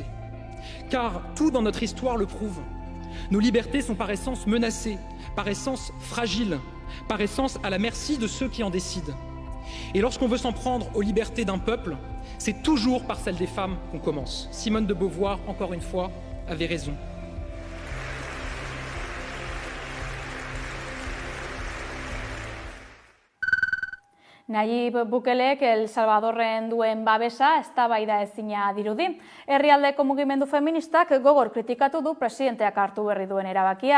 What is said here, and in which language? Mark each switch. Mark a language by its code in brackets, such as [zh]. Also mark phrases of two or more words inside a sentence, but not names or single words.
[fr] Car tout dans notre histoire le prouve. Nos libertés sont par essence menacées, par essence fragiles, par essence à la merci de ceux qui en décident. Et lorsqu'on veut s'en prendre aux libertés d'un peuple, c'est toujours par celle des femmes qu'on commence. Simone de Beauvoir, encore une fois, avait raison. [eu] Nayib Bukelek El Salvadorren duen babesa eztabaida ezina dirudi. Herrialdeko mugimendu feministak gogor kritikatu du presidenteak hartu berri duen erabakia.